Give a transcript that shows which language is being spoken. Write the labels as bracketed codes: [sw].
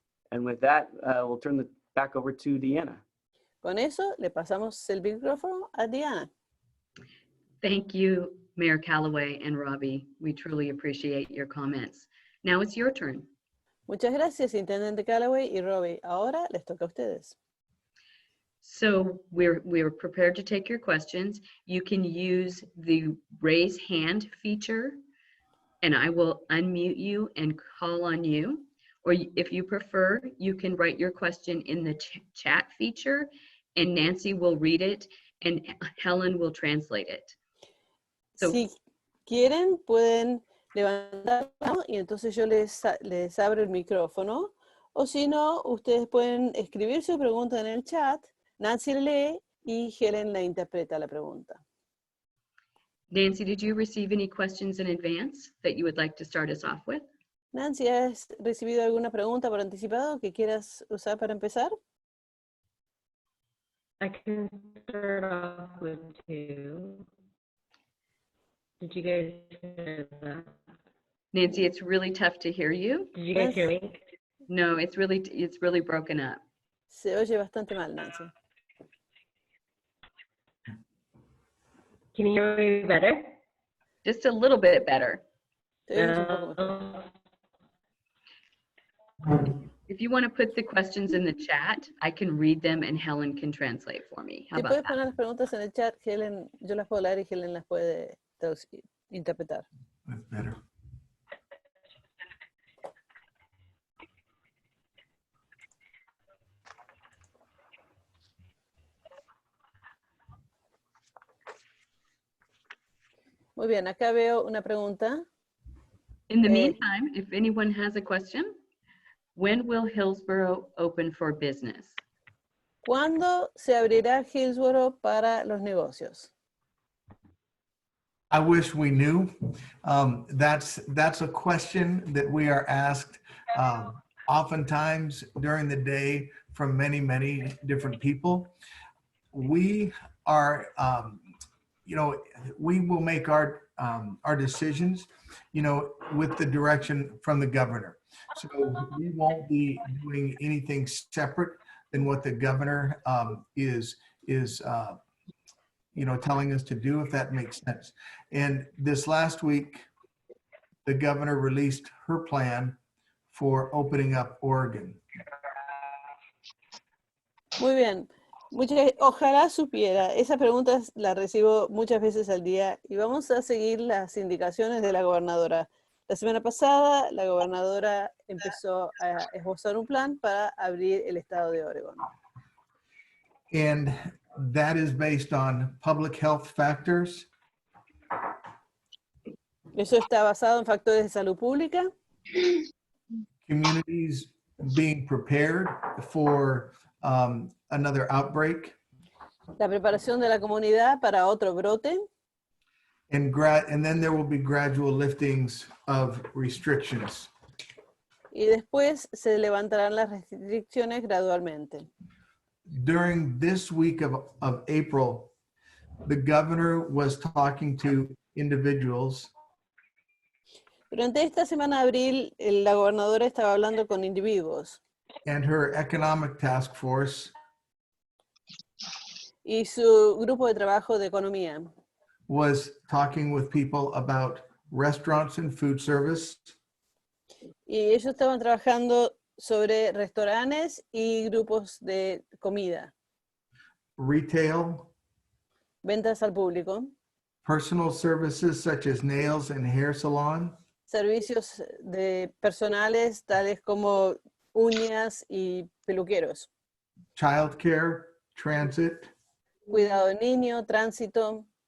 [en] And with that, we'll turn it back over to Deanna. [es] Con eso le pasamos el micrófono a Diana. [en] Thank you, Mayor Callaway and Robbie. We truly appreciate your comments. Now it's your turn. [es] Muchas gracias, Intendente Callaway y Robbie. Ahora les toca a ustedes. [en] So we're prepared to take your questions. You can use the raise hand feature, and I will unmute you and call on you. Or if you prefer, you can write your question in the chat feature, and Nancy will read it, and Helen will translate it. So, [es] si quieren, pueden levantar la mano y entonces yo les abro el micrófono. O si no, ustedes pueden escribir su pregunta en el chat. Nancy lee y Helen la interpreta la pregunta. [en] Nancy, did you receive any questions in advance that you would like to start us off with? [es] Nancy, ¿has recibido alguna pregunta por anticipado que quieras usar para empezar? [en] I can start off with 2. Did you guys hear that? Nancy, it's really tough to hear you. Did you guys hear me? No, it's really broken up. [es] Se oye bastante mal, Nancy. [en] Can you hear me better? Just a little bit better. [es] Te oyes un poco mejor. [en] If you want to put the questions in the chat, I can read them and Helen can translate for me. How [es] Si [en] about [es] puedes [en] that? [es] poner las preguntas en el chat, Helen, yo las puedo leer y Helen las puede interpretar. [en] That's better. [es] Muy bien, acá veo una pregunta. [en] In the Eh, meantime, if anyone has a question, when will Hillsboro open for business? [es] ¿Cuándo se abrirá Hillsboro para los negocios? [en] I wish we knew. That's a question that we are asked oftentimes during the day from many, many different people. We are, you know, we will make our decisions, you know, with the direction from the governor. So we won't be doing anything separate than what the governor is you know, telling us to do, if that makes sense. And this last week, the governor released her plan for opening up Oregon. [es] Muy bien. Ojalá supiera. Esa pregunta la recibo muchas veces al día y vamos a seguir las indicaciones de la gobernadora. La semana pasada, la gobernadora empezó a esbozar un plan para abrir el estado de Oregón. [en] And that is based on public health factors, [es] Eso está basado en factores de salud pública, [en] communities being prepared for another outbreak, [es] la preparación de la comunidad para otro brote, [en] and then there will be gradual liftings of restrictions. [es] y después se levantarán las restricciones gradualmente. [en] During this week of April, the governor was talking to individuals [es] Durante esta semana de abril, la gobernadora estaba hablando con individuos [en] and her economic task force [es] y su grupo de trabajo de economía [en] was talking with people about restaurants and food service, [es] y ellos estaban trabajando sobre restaurantes y grupos de comida, [en] retail, [es] ventas al público, [en] personal services such as nails and hair salon, [es] servicios de personales tales como uñas y peluqueros, [en] childcare, transit, [es] cuidado de niño, tránsito